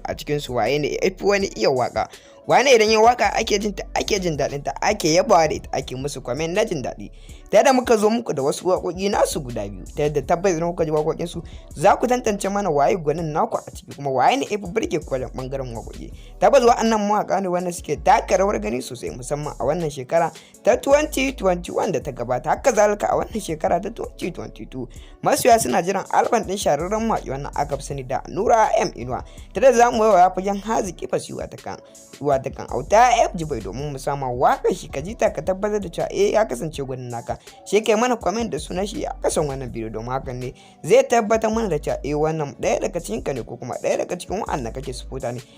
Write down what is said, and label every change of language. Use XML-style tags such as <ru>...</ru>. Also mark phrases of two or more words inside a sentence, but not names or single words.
<ha>A cikin su waye ne ya fi wani iya waƙa? Wane idan ya waƙa ake jin ta, ake jin daɗin ta, ake yabawa da ita, ake musu comment na jin daɗi? Ta yadda muka zo muku da wasu waƙoƙi nasu guda biyu, ta yadda tabbas idan kuka ji waƙoƙin su za ku tantance mana waye gwanin naku a ciki, kuma waye ne ya fi burge ku wajen ɓangaren waƙoƙi. Tabbas wa'annan mawaƙa ne wanda suke taka rawar gani sosai, musamman a wannan shekara ta twenty twenty-one da ta gabata, haka zalika a wannan shekara ta twenty twenty-two. Masoya suna jiran album ɗin shahararren mawaƙi wannan aka fi sani da Nura M Inuwa. Ta yadda za mu waiwaya fagen haziki fasi wata kan, wata kan Auta F G Boy domin mu sama waƙar shi ka ji ta ka tabbatar da cewa eh ya kasance gwanin naka. Sai kai mana comment da sunan shi a kasan wannan bidiyo, domin hakan ne zai tabbatar mana da cewa eh wannan ɗaya daga cikin ka ne ko kuma ɗaya daga cikin wa'annan kake supporter ne.</ha>